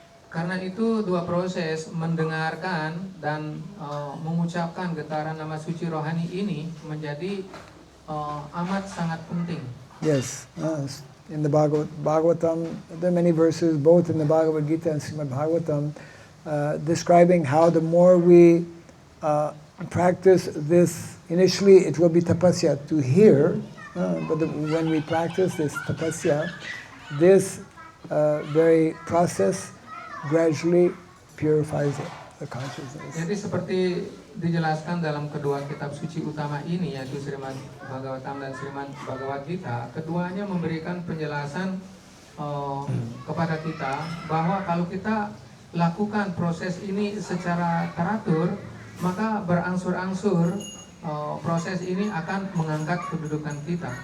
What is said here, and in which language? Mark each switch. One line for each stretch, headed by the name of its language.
Indonesian: Karena itu dua proses mendengarkan dan mengucapkan getaran nama suci rohani ini menjadi amat sangat penting.
English: Yes. In the Bhagavatam, there are many verses, both in the Bhagavad Gita and Srimad Bhagavatam, describing how the more we practice this initially it will be tapasya to hear, but when we practice this tapasya, this very process gradually purifies the consciousness.
Indonesian: Jadi seperti dijelaskan dalam kedua kitab suci utama ini, yaitu Srimad Bhagavatam dan Srimad Bhagavad Gita, keduanya memberikan penjelasan kepada kita bahwa kalau kita lakukan proses ini secara teratur, maka berangsur-angsur proses ini akan mengangkat kedudukan kita.